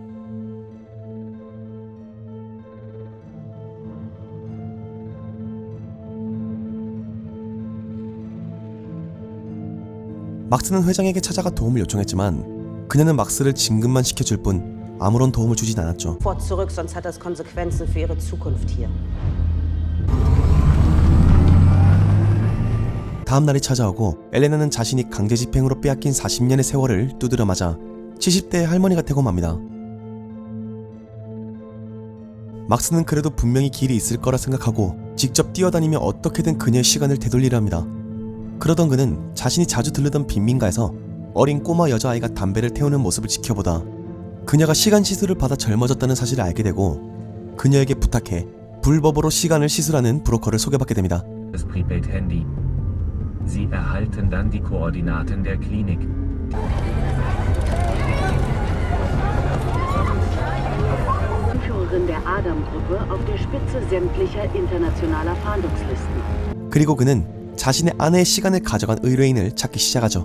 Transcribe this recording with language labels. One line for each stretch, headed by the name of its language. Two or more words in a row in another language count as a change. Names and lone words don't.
Korean: 막스는 회장에게 찾아가 도움을 요청했지만 그녀는 막스를 진급만 시켜줄 뿐 아무런 도움을 주진 않았죠.
German: Fort zurück, sonst hat das Konsequenzen für ihre Zukunft hier.
Korean: 다음 날이 찾아오고 엘레나는 자신이 강제 집행으로 빼앗긴 40년의 세월을 두드려 맞아 70대의 할머니가 되고 맙니다. 막스는 그래도 분명히 길이 있을 거라 생각하고 직접 뛰어다니며 어떻게든 그녀의 시간을 되돌리려 합니다. 그러던 그는 자신이 자주 들르던 빈민가에서 어린 꼬마 여자아이가 담배를 태우는 모습을 지켜보다 그녀가 시간 시술을 받아 젊어졌다는 사실을 알게 되고 그녀에게 부탁해 불법으로 시간을 시술하는 브로커를 소개받게 됩니다.
German: Das Prepaid-Handy. Sie erhalten dann die Koordinaten der Klinik. Adam-Gruppe auf der Spitze sämtlicher internationaler Fahndungslisten.
Korean: 그리고 그는 자신의 아내의 시간을 가져간 의뢰인을 찾기 시작하죠.